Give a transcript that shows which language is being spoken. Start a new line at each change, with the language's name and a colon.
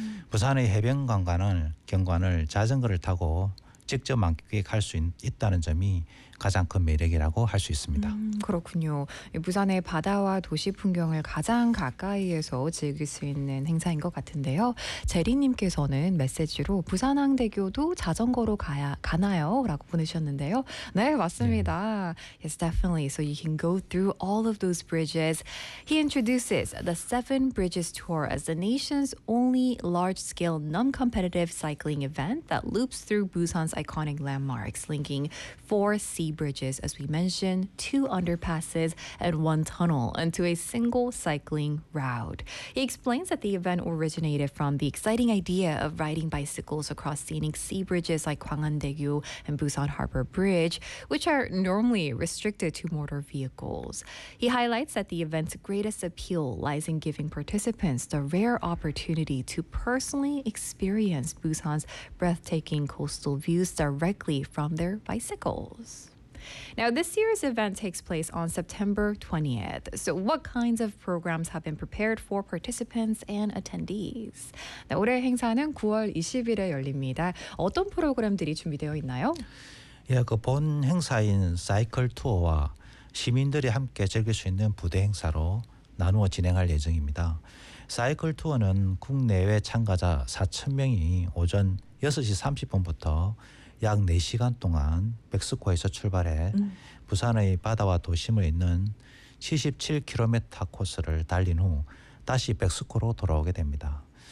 Korean: 부산의 해변경관을 자전거를 타고 직접 만끽할 수 있다는 점이 가장 큰 매력이라고 할 수 있습니다. 그렇군요. 부산의 바다와 도시 풍경을 가장 가까이에서 즐길 수 있는 행사인 것 같은데요. 제리님께서는 메시지로 부산항대교도 자전거로 가나요? 라고 보내셨는데요. 네, 맞습니다. 네.
English: Yes, definitely. So you can go through all of those bridges. He introduces the Seven Bridges Tour as the nation's only large-scale non-competitive cycling event that loops through Busan's iconic landmarks, linking four sea bridges, as we mentioned, two underpasses and one tunnel into a single cycling route. He explains that the event originated from the exciting idea of riding bicycles across scenic sea bridges like Gwangandaegyo and Busan Harbor Bridge, which are normally restricted to motor vehicles. He highlights that the event's greatest appeal lies in giving participants the rare opportunity to personally experience Busan's breathtaking coastal views directly from their bicycles. Now, this year's event takes place on September 20th. So what kinds of programs have been prepared for participants and attendees?
Korean: 네, 올해 행사는 9월 20일에 열립니다. 어떤 프로그램들이 준비되어 있나요? 예, 그 본 행사인 사이클 투어와 시민들이 함께 즐길 수 있는 부대 행사로 나누어 진행할 예정입니다. 사이클 투어는 국내외 참가자 4,000명이 오전 6시 30분부터 약 4시간 동안 백스코에서 출발해 부산의 바다와 도심을 잇는 77km 코스를 달린 후 다시 백스코로 돌아오게 됩니다.